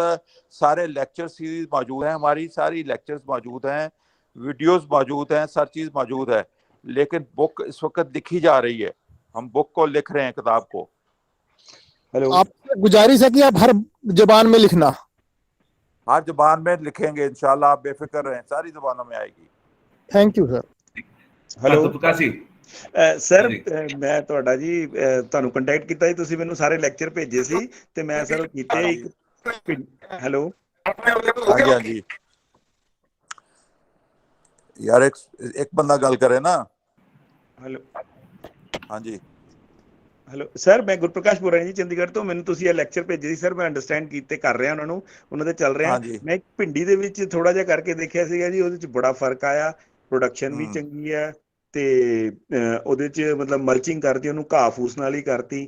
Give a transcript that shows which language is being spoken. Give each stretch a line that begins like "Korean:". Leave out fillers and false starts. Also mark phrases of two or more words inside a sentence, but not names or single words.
Hindi: सारे
English: lecture series
Hindi: मौजूद हैं, हमारी सारी लेक्चर्स मौजूद हैं, वीडियोस मौजूद हैं, हर चीज मौजूद है। लेकिन बुक इस वक्त लिखी जा रही है, हम बुक को लिख रहे हैं, किताब को। हेलो, आपसे गुजारिश है कि आप हर जबान में लिखना। हर जबान में लिखेंगे इंशाल्लाह, आप बेफिक्र रहें, सारी जबानों में आएगी।
English: Thank you sir.
Hindi: हेलो
Punjabi: ਗੁਰਪ੍ਰਕਾਸ਼ ਜੀ। ਸਰ ਮੈਂ ਤੁਹਾਡਾ ਜੀ ਤੁਹਾਨੂੰ ਕੰਟੈਕਟ ਕੀਤਾ ਜੀ, ਤੁਸੀਂ ਮੈਨੂੰ ਸਾਰੇ ਲੈਕਚਰ ਭੇਜੇ ਸੀ ਤੇ ਮੈਂ ਸਰ ਕੀਤੇ ਇੱਕ। ਹੈਲੋ ਹਾਂਜੀ ਹਾਂਜੀ ਯਾਰ ਏਕ ਬੰਦਾ ਗੱਲ ਕਰੇ ਨਾ। हेलो ਹਾਂ ਜੀ ਹੈਲੋ ਸਰ, ਮੈਂ ਗੁਰਪ੍ਰਕਾਸ਼ ਬੋਲ ਰਿਹਾ ਜੀ ਚੰਡੀਗੜ੍ਹ ਤੋਂ। ਮੈਨੂੰ ਤੁਸੀਂ ਇਹ ਲੈਕਚਰ ਭੇਜੇ ਸੀ ਸਰ, ਮੈਂ ਅੰਡਰਸਟੈਂਡ ਕੀਤੇ, ਕਰ ਰਿਹਾ ਉਹਨਾਂ ਨੂੰ, ਉਹਨਾਂ ਦੇ ਚੱਲ ਰਿਹਾ। ਮੈਂ ਇੱਕ ਭਿੰਡੀ ਦੇ ਵਿੱਚ ਥੋੜਾ ਜਿਹਾ ਕਰਕੇ ਦੇਖਿਆ ਸੀਗਾ ਜੀ, ਉਹਦੇ ਚ ਬੜਾ ਫਰਕ ਆਇਆ, ਪ੍ਰੋਡਕਸ਼ਨ ਵੀ ਚੰਗੀ ਹੈ ਤੇ ਉਹਦੇ ਚ ਮਤਲਬ ਮਲਚਿੰਗ ਕਰਤੀ, ਉਹਨੂੰ ਘਾਹ ਫੂਸ ਨਾਲ ਹੀ ਕਰਤੀ।